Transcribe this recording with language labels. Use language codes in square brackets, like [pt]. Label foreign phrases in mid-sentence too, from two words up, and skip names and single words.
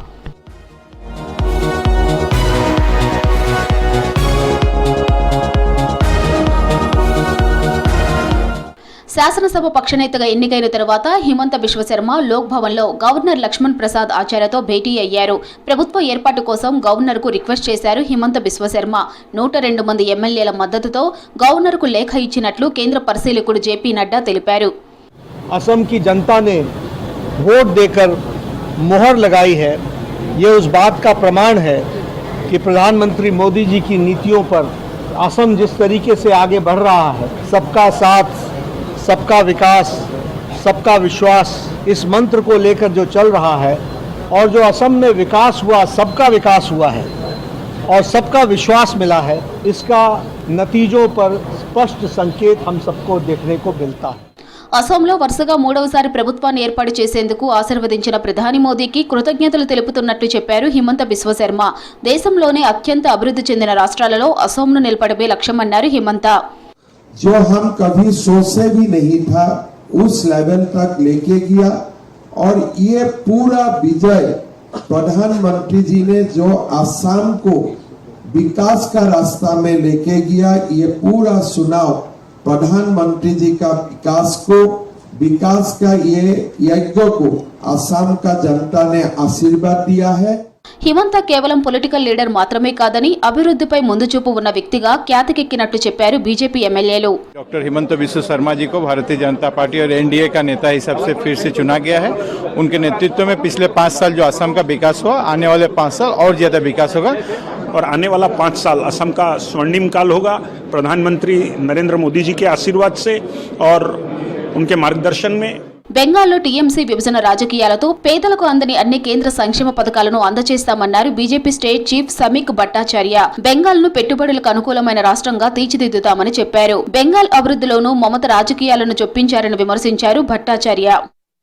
[te] శాసనసభ పక్షనేతగా ఎన్నికైన తర్వాత హిమంత బిశ్వ శర్మ లోక్ భవన్ లో గవర్నర్ లక్ష్మణ్ ప్రసాద్ ఆచార్యతో భేటీ అయ్యారు. ప్రభుత్వ ఏర్పాటు కోసం గవర్నర్ కు రిక్వెస్ట్ చేశారు హిమంత బిశ్వ శర్మ. 102 మంది ఎమ్మెల్యేల మద్దతుతో గవర్నర్ కు లేఖ ఇచ్చినట్లు కేంద్ర పరిశీలకుడు జేపీ నడ్డా తెలిపారు. [hi] असम की जनता ने वोट देकर मोहर लगाई है। ये उस बात का प्रमाण है कि प्रधानमंत्री मोदी जी की नीतियों पर असम जिस तरीके से आगे बढ़ रहा है, सबका साथ, सबका विकास, सबका विश्वास, इस मंत्र को लेकर जो चल रहा है और जो असम में विकास हुआ, सबका विकास हुआ है और सबका विश्वास मिला है, इसका नतीजों पर स्पष्ट संकेत हम सबको देखने को मिलता है. [te] అసోంలో వరుసగా 3వసారి ప్రభుత్వాన్ని ఏర్పాటు చేసేందుకు ఆశీర్వదించిన ప్రధాని మోదీకి కృతజ్ఞతలు తెలుపుతున్నట్లు చెప్పారు హిమంత బిశ్వ శర్మ. దేశంలోనే అత్యంత అభివృద్ధి చెందిన రాష్ట్రాలలో అసోంను నిలపడమే లక్ష్యమన్నారు హిమంత. [hi] जो हम कभी सोचे भी नहीं था उस लेवल तक लेके गया और ये पूरा विजय प्रधानमंत्री जी ने जो असम को विकास का रास्ता में लेके गया, ये पूरा चुनाव प्रधानमंत्री जी का विकास का ये यज्ञ को असम का जनता ने आशीर्वाद दिया है. [te] హిమంత కేవలం [en] political leader [te] మాత్రమే కాదని అభివృద్ధిపై ముందు చూపు ఉన్న వ్యక్తిగా ఖ్యాతికెక్కినట్టు చెప్పారు బీజేపీ ఎమ్మెల్యేలు. [hi] डॉक्टर हिमंत बिश्व शर्मा जी को भारतीय जनता पार्टी और एनडीए का नेता हिसाब से फिर से चुना गया है. उनके नेतृत्व में पिछले 5 साल जो असम का विकास हुआ, आने वाले 5 साल और ज्यादा विकास होगा और आने वाला 5 साल असम का स्वर्णिम काल होगा. प्रधानमंत्री नरेंद्र मोदी जी के आशीर्वाद से और उनके मार्गदर्शन में. [te] బెంగాల్లో టీఎంసీ విభజన రాజకీయాలతో పేదలకు అందని అన్ని కేంద్ర సంక్షేమ పథకాలను అందజేస్తామన్నారు బీజేపీ [en] state chief [te] సమీక్ భట్టాచార్య. బెంగాల్ను పెట్టుబడులకు అనుకూలమైన రాష్ట్రంగా తీర్చిదిద్దుతామని చెప్పారు. బెంగాల్ అభివృద్ధిలోనూ మమత రాజకీయాలను చొప్పించారని విమర్శించారు భట్టాచార్య.